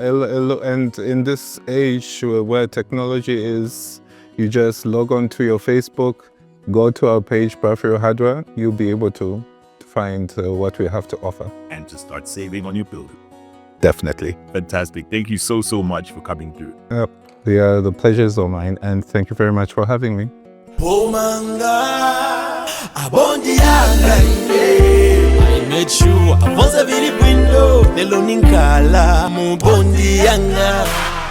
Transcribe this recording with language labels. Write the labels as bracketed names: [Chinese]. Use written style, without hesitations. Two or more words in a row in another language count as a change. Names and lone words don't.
[English] And in this age where technology is, you just log on to your Facebook, go to our page, PAFRIW Hardware, you'll be able to find what we have to offer. And to start saving on your building. Definitely. Fantastic. Thank you so much for coming through. The pleasure is all mine, and thank you very much for having me. [Nyanja] Bondi Yanga, [English] made sure [Nyanja] avonse vili bwino lelo ninkala mu Bondi Yanga.